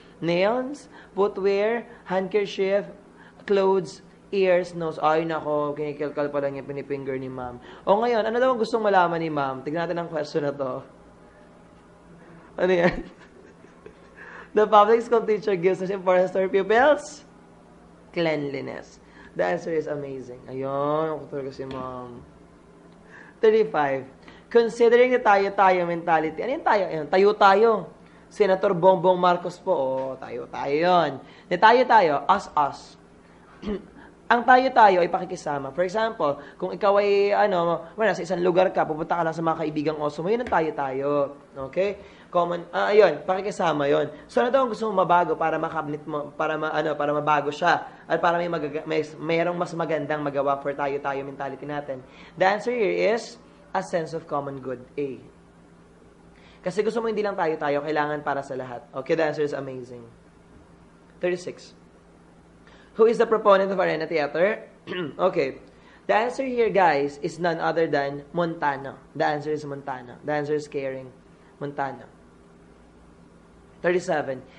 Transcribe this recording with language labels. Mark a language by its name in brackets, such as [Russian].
[English] Nails, footwear, handkerchief, clothes, ears, nose. [Filipino] Ay, nako, kinikilkal pa lang yung pinifinger ni ma'am. O ngayon, ano daw ang gustong malaman ni ma'am? Tignan natin ang question na to. Ano yan? [English] The public school teacher gives such importance to her pupils? Cleanliness. The answer is amazing. [Filipino] Ayun, ako talaga si ma'am. [English] 35. Considering the tayo-tayo mentality. [Filipino] Ano yung tayo? Ayun, [English] tayo-tayo. [Filipino] Senator Bongbong Marcos po. Oh, tayo-tayo yun. [English] The tayo-tayo, us. [Filipino] Ang tayo-tayo ay pakikisama. [English] For example, [Filipino] kung ikaw ay, nasa isang lugar ka, pupunta ka lang sa mga kaibigang oso mo, yun ang tayo-tayo. Okay? Common, ayun, pakikisama yun. So, ano daw ang gusto mo mabago para makabnit mo, para mabago siya, at para mayroong mas magandang magawa for tayo-tayo mentality natin? [English] The answer here is a sense of common good. A. [Filipino] Kasi gusto mo hindi lang tayo-tayo, kailangan para sa lahat. [English] Okay, the answer is amazing. 36. Who is the proponent of Arena Theater? Okay. The answer here, guys, is none other than Montano. The answer is Montano. The answer is Caring. Montano. 37.